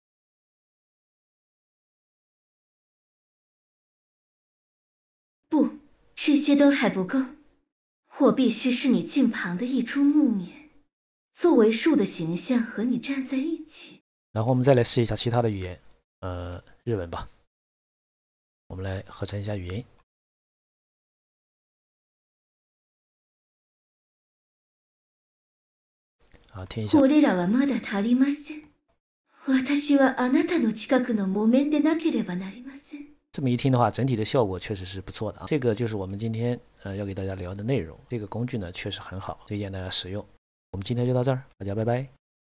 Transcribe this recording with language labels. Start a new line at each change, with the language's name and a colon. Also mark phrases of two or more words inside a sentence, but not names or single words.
Chinese: 不，这些都还不够，我必须是你镜旁的一株木棉，作为树的形象和你站在一起。然后我们再来试一下其他的语言，日文吧。我们来合成一下语音。好，听一下。
Japanese: これらはまだ足りません。私はあなたの近くの木綿でなければなりません。
Chinese: 这么一听的话，整体的效果确实是不错的啊。这个就是我们今天要给大家聊的内容。这个工具呢确实很好，推荐大家使用。我们今天就到这儿，大家拜拜。